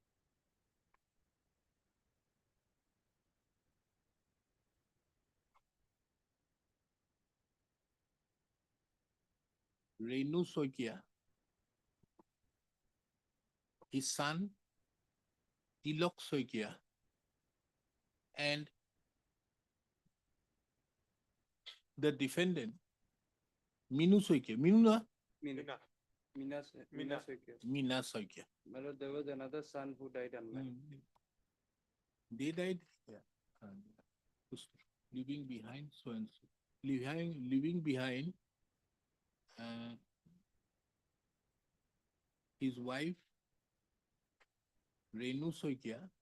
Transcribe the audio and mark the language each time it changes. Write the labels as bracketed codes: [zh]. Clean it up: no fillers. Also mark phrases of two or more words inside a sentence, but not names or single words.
[en] Renu Soikia, his son, Tilok Soikia, and the defendant, Minu Soikia. Minu na? Mina. Mina Sekir. Mina Soikia. My lord, there was another son who died unmarried. They died, yeah. Leaving behind so and so. Leaving behind his wife, Renu Soikia,